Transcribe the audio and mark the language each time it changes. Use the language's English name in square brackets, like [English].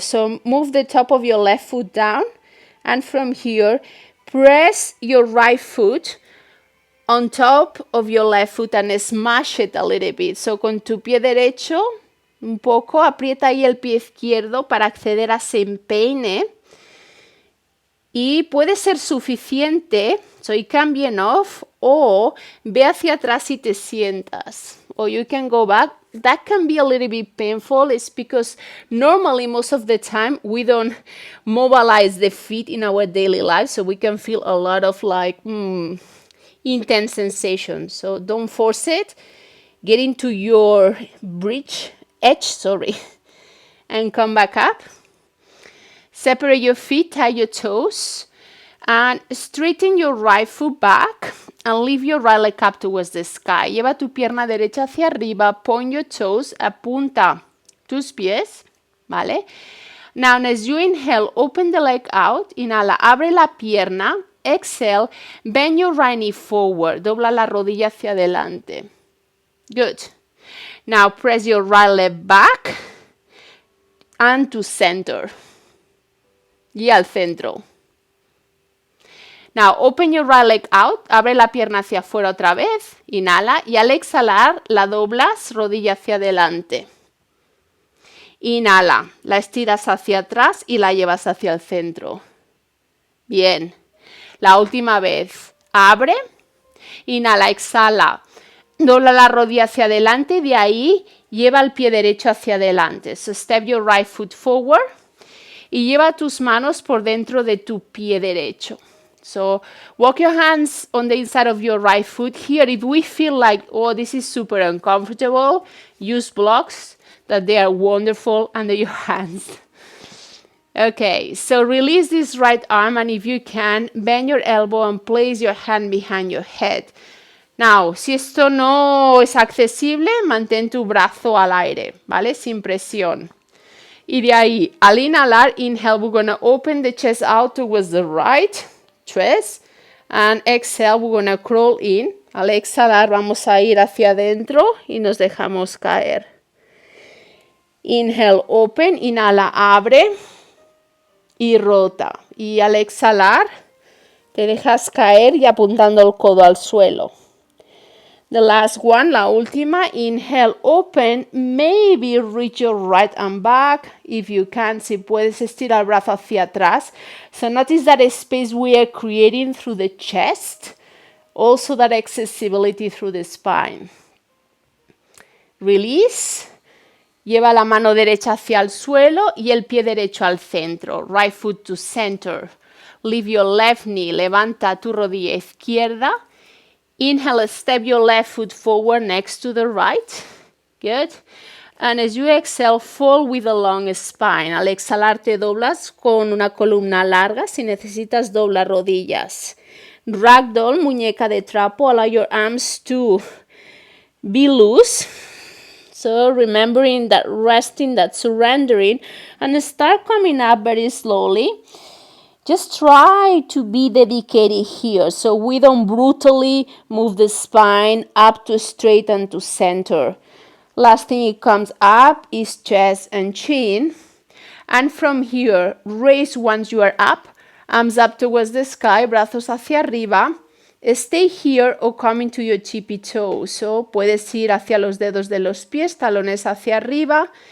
[English] So move the top of your left foot down, and from here press your right foot on top of your left foot and smash it a little bit. [Spanish] So con tu pie derecho un poco aprieta ahí el pie izquierdo para acceder a ese empeine. Y puede ser suficiente, [English] so it can be enough, [Spanish] o ve hacia atrás y te sientas. [English] Or you can go back. That can be a little bit painful. It's because normally, most of the time, we don't mobilize the feet in our daily life, so we can feel a lot of like intense sensations. So don't force it. Get into your edge, and come back up. Separate your feet, tie your toes, and straighten your right foot back and lift your right leg up towards the sky. [Spanish] Lleva tu pierna derecha hacia arriba, [English] point your toes, [Spanish] apunta tus pies, ¿vale? [English] Now, as you inhale, open the leg out, [Spanish] inhala, abre la pierna, [English] exhale, bend your right knee forward, [Spanish] dobla la rodilla hacia adelante. [English] Good. Now, press your right leg back and to center. [Spanish] Y al centro. [English] Now, open your right leg out. [Spanish] Abre la pierna hacia afuera otra vez. Inhala. Y al exhalar, la doblas, rodilla hacia adelante. Inhala. La estiras hacia atrás y la llevas hacia el centro. Bien. La última vez. Abre. Inhala, exhala. Dobla la rodilla hacia adelante y de ahí lleva el pie derecho hacia adelante. [English] So, step your right foot forward. [Spanish] Y lleva tus manos por dentro de tu pie derecho. [English] So walk your hands on the inside of your right foot. Here, if we feel like, oh, this is super uncomfortable, use blocks that they are wonderful under your hands. Okay, so release this right arm, and if you can, bend your elbow and place your hand behind your head. [Spanish] Now, si esto no es accesible, mantén tu brazo al aire, ¿vale? Sin presión. Y de ahí, al inhalar, [English] inhale, we're going to open the chest out towards the right chest. And exhale, we're going to crawl in. [Spanish] Al exhalar, vamos a ir hacia adentro y nos dejamos caer. [English] Inhale, open. [Spanish] Inhala, abre. Y rota. Y al exhalar, te dejas caer y apuntando el codo al suelo. [English] The last one, [Spanish] la última, [English] inhale, open, maybe reach your right arm back. If you can, [Spanish] si puedes, estira el brazo hacia atrás. [English] So notice that space we are creating through the chest, also that accessibility through the spine. Release. [Spanish] Lleva la mano derecha hacia el suelo y el pie derecho al centro. [English] Right foot to center. Lift your left knee, [Spanish] levanta tu rodilla izquierda. [English] Inhale, step your left foot forward next to the right. Good. And as you exhale, fall with a long spine. [Spanish] Al exhalar, te doblas con una columna larga. Si necesitas, dobla rodillas. Ragdoll, muñeca de trapo. [English] Allow your arms to be loose. So remembering that resting, that surrendering. And start coming up very slowly. Just try to be dedicated here, so we don't brutally move the spine up to straight and to center. Last thing it comes up is chest and chin. And from here, raise once you are up, arms up towards the sky, [Spanish] brazos hacia arriba. [English] Stay here or come into your tippy toe. [Spanish] So puedes ir hacia los dedos de los pies, talones hacia arriba.